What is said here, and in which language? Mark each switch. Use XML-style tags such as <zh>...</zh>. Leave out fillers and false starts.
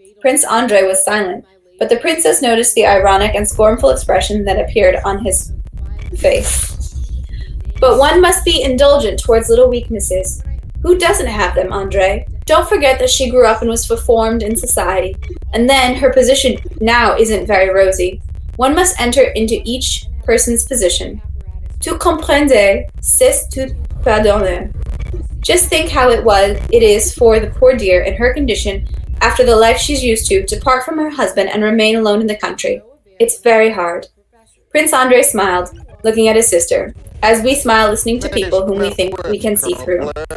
<en>Prince Andrei was silent, but the princess noticed the ironic and scornful expression that appeared on his face. "But one must be indulgent towards little weaknesses. Who doesn't have them, Andrei? Don't forget that she grew up and was formed in society, and then her position now isn't very rosy. One must enter into each person's position.</en> <fr>Tu comprends, c'est tout pardonner.</fr> <en>Just think how it is for the poor dear in her condition, after the life she's used to part from her husband and remain alone in the country. It's very hard." Prince Andrei smiled, looking at his sister, as we smile listening to people whom we think we can see through.</en>